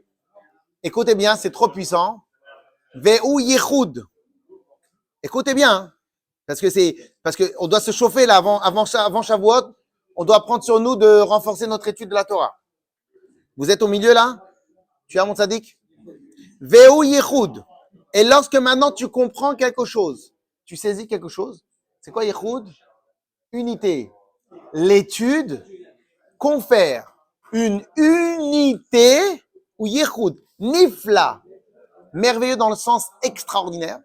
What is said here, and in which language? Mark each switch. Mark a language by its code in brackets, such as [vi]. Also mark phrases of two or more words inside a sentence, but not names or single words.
[fr] Écoutez bien, c'est trop puissant. [he] והוא יחוד. [fr] Écoutez bien, parce qu'on doit se chauffer là avant Shavuot. On doit prendre sur nous de renforcer notre étude de la Torah. Vous êtes au milieu là? Tu as mon tzaddik? [he] והוא יחוד. [fr] Et lorsque maintenant tu comprends quelque chose, tu saisis quelque chose, c'est quoi yichud? Unité. L'étude confère une unité ou [he] יחוד נפלא, [fr] merveilleux dans le sens extraordinaire.